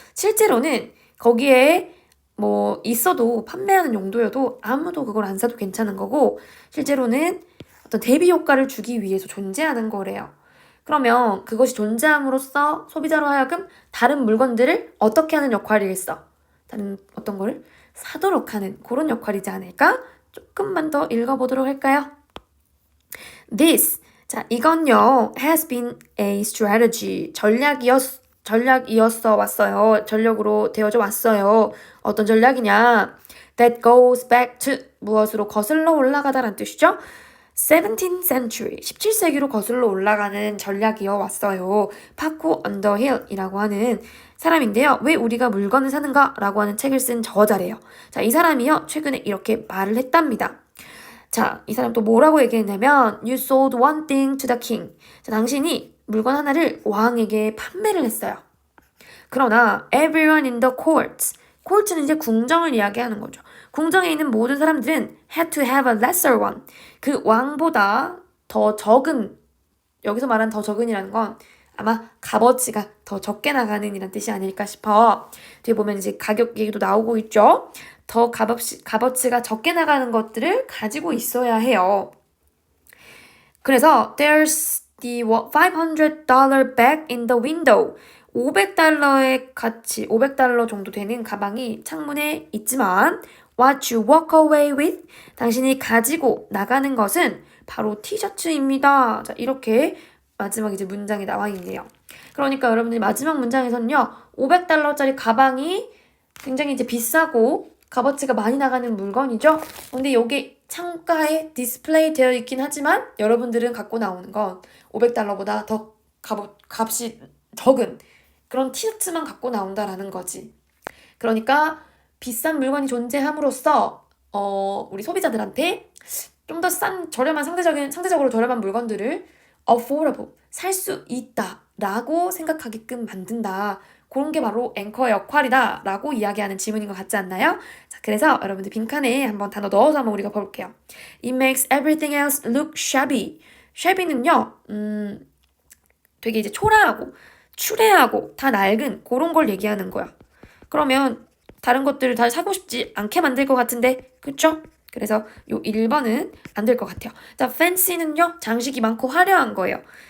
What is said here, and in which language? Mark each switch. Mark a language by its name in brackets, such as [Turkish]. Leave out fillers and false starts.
[Korean] 실제로는 거기에 있어도 판매하는 용도여도 아무도 그걸 안 사도 괜찮은 거고 실제로는 어떤 대비 효과를 주기 위해서 존재하는 거래요. 그러면 그것이 존재함으로써 소비자로 하여금 다른 물건들을 어떻게 하는 역할이겠어? 다른 어떤 거를 사도록 하는 그런 역할이지 않을까? 조금만 더 읽어보도록 할까요? [English] This, [Korean] 자, 이건요, [English] has been a strategy, [Korean] 전략이었어 왔어요. 전력으로 되어져 왔어요. 어떤 전략이냐? [English] That goes back to [Korean] 무엇으로 거슬러 올라가다라는 뜻이죠. 17th century, 17세기로 거슬러 올라가는 전략이어 왔어요. 파코 언더힐이라고 하는 사람인데요. 왜 우리가 물건을 사는가? 라고 하는 책을 쓴 저자래요. 자, 이 사람이요, 최근에 이렇게 말을 했답니다. 자, 이 사람 또 뭐라고 얘기했냐면 [English] You sold one thing to the king. [Korean] 자, 당신이 물건 하나를 왕에게 판매를 했어요. 그러나 [English] everyone in the court [Korean] 는 이제 궁정을 이야기하는 거죠. 궁정에 있는 모든 사람들은 [English] had to have a lesser one. [Korean] 그 왕보다 더 적은, 여기서 말하는 더 적은이라는 건 아마 값어치가 더 적게 나가는 이란 뜻이 아닐까 싶어. 뒤에 보면 이제 가격 얘기도 나오고 있죠. 더 값어치가 적게 나가는 것들을 가지고 있어야 해요. 그래서 [English] there's the $500 bag in the window. [Korean] $500의 가치, $500 정도 되는 가방이 창문에 있지만 [English] what you walk away with, [Korean] 당신이 가지고 나가는 것은 바로 티셔츠입니다. 자, 이렇게 마지막 이제 문장이 나와 있네요. 그러니까 여러분들이 마지막 문장에서는요, $500짜리 가방이 굉장히 이제 비싸고 값어치가 많이 나가는 물건이죠. 근데 여기 창가에 디스플레이 되어 있긴 하지만 여러분들은 갖고 나오는 건 $500보다 더 값이 적은 그런 티셔츠만 갖고 나온다라는 거지. 그러니까 비싼 물건이 존재함으로써 우리 소비자들한테 좀 더 싼 상대적으로 저렴한 물건들을 affordable, 살 수 있다라고 생각하게끔 만든다. 그런 게 바로 앵커의 역할이다 라고 이야기하는 지문인 것 같지 않나요? 자, 그래서 여러분들 빈칸에 한번 단어 넣어서 한번 우리가 볼게요. [English] It makes everything else look shabby. [Korean] shabby는요, 되게 이제 초라하고 추레하고 다 낡은 그런 걸 얘기하는 거야. 그러면 다른 것들을 다 사고 싶지 않게 만들 것 같은데, 그쵸? 그래서 요 1번은 안 될 것 같아요. 자, fancy는요, 장식이 많고 화려한 거예요.